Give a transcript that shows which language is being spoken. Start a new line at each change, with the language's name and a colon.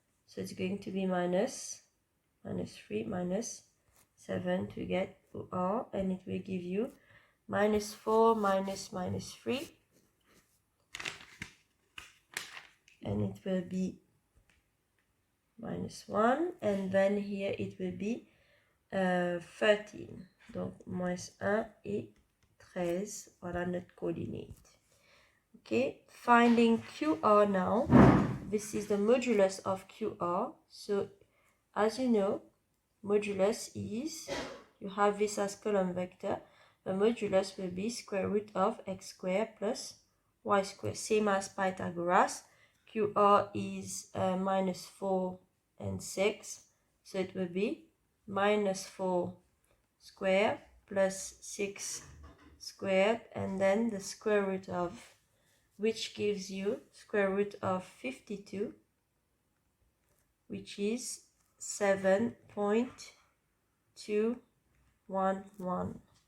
English: So it's going to be minus 3 minus 7 to get OR, and it will give you minus 4 minus minus 3, and it will be minus 1, and then here it will be 13.
French: Donc moins 1 et 13, voilà notre coordinate.
English: Okay, finding QR now. This is the modulus of QR. So as you know, modulus is, you have this as column vector, the modulus will be square root of x squared plus y squared. Same as Pythagoras. QR is minus 4 and 6, so it will be minus 4 squared plus 6 squared, and then the square root of, which gives you square root of 52, which is 7.211.